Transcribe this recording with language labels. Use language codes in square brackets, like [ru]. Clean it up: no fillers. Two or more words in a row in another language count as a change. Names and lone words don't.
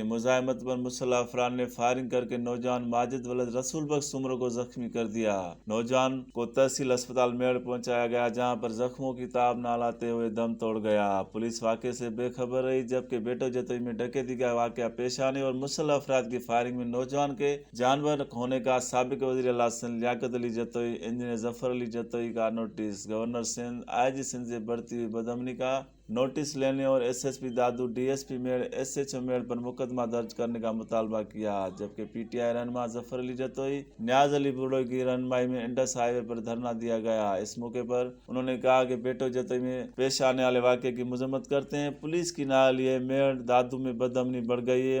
[ur] مزاحمت پر مسلح افراد نے فائرنگ کرکے نوجوان ماجد ولد رسول بخش عمر کو زخمی کر دیا. نوجوان کو تحصیل اسپتال میہڑ پہنچایا گیا، جہاں پر زخموں کی تاب نہ لاتے ہوئے دم توڑ گیا. پولیس واقعے سے بےخبر رہی، جبکہ بھیٹو جتوئی میں ڈکیتی کا واقعہ پیش آنے اور مسلح افراد کی فائرنگ میں نوجوان کے جانور ہونے کا سابق وزیر اعلیٰ سندھ لیاقت علی جتوئی، انجینئر ظفر علی جتوئی کا نوٹس. گورنر سندھ، IG سندھ سے بڑھتی ہوئی بدامنی کا نوٹس لینے اور ایس ایس پی دادو، ڈی ایس پی میہڑ، ایس ایچ او میہڑ پر مقدمہ درج کرنے کا مطالبہ کیا. جبکہ پی ٹی آئی رہنما ظفر علی جتوئی، نیاز علی بڑوئی کی رہنمائی میں انڈس ہائی وے پر دھرنا دیا گیا. اس موقع پر انہوں نے کہا کہ بیٹو جتوئی میں پیش آنے والے واقعے کی مذمت کرتے ہیں. پولیس کی نالیے میہڑ دادو میں بدامنی بڑھ گئی ہے.